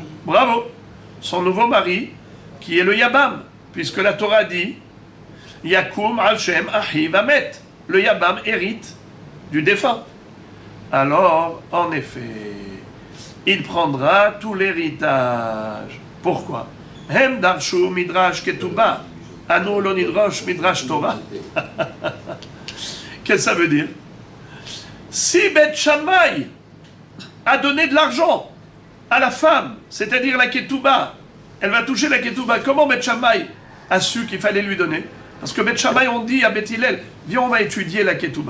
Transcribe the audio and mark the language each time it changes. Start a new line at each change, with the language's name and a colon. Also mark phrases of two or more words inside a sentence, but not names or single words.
French: Bravo. Son nouveau mari, qui est le Yabam, puisque la Torah dit
Hebrew: יקום על שם אחיו המת.
French: Le Yabam hérite du défunt. Alors, en effet, il prendra tout l'héritage.
Hebrew: Pourquoi? הם דרשו מדרש כתובה אנו לא נדרוש מדרש תורה.
French: Qu'est-ce que ça veut dire? Si Bet Shammai a donné de l'argent à la femme, c'est-à-dire la ketouba, elle va toucher la ketouba. Comment Bet Shammai a su qu'il fallait lui donner? Parce que Bet Shammai ont dit à Bet Hillel, viens, on va étudier la ketouba.